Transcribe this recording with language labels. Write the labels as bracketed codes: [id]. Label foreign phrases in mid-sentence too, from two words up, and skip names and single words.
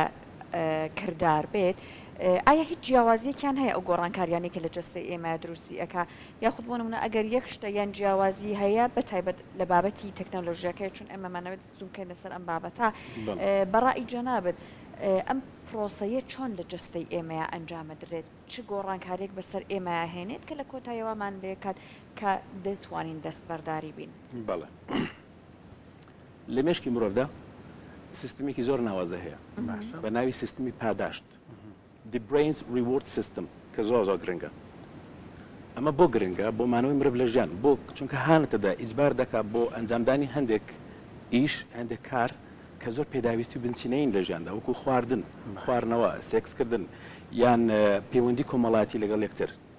[ckb] کردار بێت ئایا هیچ جیاوازیەکیان هەیە ئەو گۆڕانکاریانی کە لە جەستەی ئێمە دروستی ئەکا یاخود بۆ نمونە ئەگەر یەک شتە یان جیاوازی هەیە بەتایبەت لە بابەتی تەکنەلۆژیەکەی چون ئێمەمانەوێت زوم بکەین لەسەر ئەم بابەتە بەڕای جەنابەت ئەم پرۆسەیە چۆن لە جەستەی ئێمەیە ئەنجامەدرێت چ گۆڕانکاریێک بەسەر ئێمە هێنێت کە لە کۆتاییەوەمان لێکات کە دەتوانین دەست بەرداری بین بەڵێ لە مێشکی مرۆڤدا سیستمێکی زۆر ناوازە هەیە بە ناوی سیستمی پاداشت [en] the brain's reward system [ckb] کە زۆر گرنگە ئەمە بۆ گرنگە بۆ مانەوەی مرۆڤ لە ژیان بۆ چونکە هانەتەدا ئیجبار دەکات بۆ ئەنجامدانی هەندێک ئیش هەندێک کار کە زۆر پێداویستی و بنچینەین لە ژیاندا وەکو خواردن خواردنەوە سێکسکردن یان پەیوەندی کۆمەڵایەتی لەگەڵ یەکتر